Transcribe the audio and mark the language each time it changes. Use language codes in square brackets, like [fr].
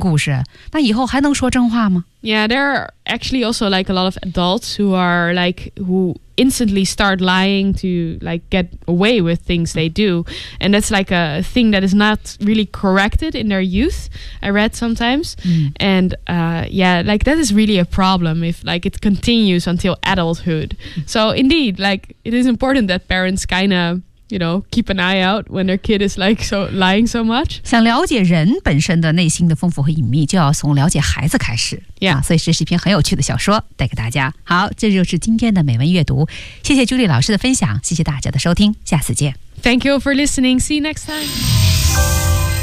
[zh] 故事，那以后还能说真话吗？ [en] Yeah, there are actually also like a lot of adults who are like, who instantly start lying to like get away with things they do. And that's like a thing that is not really corrected in their youth, I read sometimes. Mm. And yeah, like that is really a problem if like it continues until adulthood. So indeed, like it is important that parents kind of,You know, keep an eye out when their kid is like so lying so much. [zh] 想了解人本身的内心的丰富和隐秘，就要从了解孩子开始。 Yeah, 所以这是一篇很有趣的小说，带给大家。好，这就是今天的美文阅读。谢谢 Julie 老师的分享，谢谢大家的收听，下次见。 [en] Thank you for listening. See you next time.